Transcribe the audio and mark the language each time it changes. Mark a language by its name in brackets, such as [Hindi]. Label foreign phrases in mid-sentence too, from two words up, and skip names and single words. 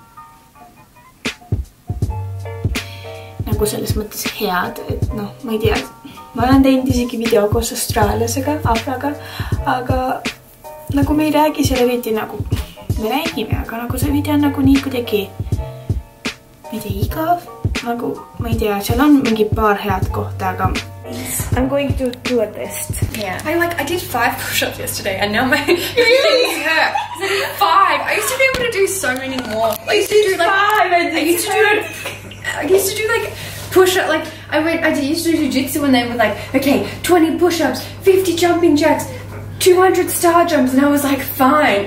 [Estonian] Nagu selles mõttes head, et noh, ma ei tea. Ma olen teinud isegi video koos austraallasega, Afraga, aga nagu me ei räägi selle eriti nagu, me räägime, aga nagu see video on nagu nii kuidagi, ma ei tea, igav, nagu, ma ei tea, seal on mingi paar head kohta, aga [English] I'm going to do a test. Yeah. I did 5 push-ups yesterday and now my legs hurt. I did 5. I used to be able to do so many more. I used to do like push-up, like I used to do jiu-jitsu and they were like, okay, 20 push-ups, 50 jumping jacks, 200 star jumps, and I was like, fine.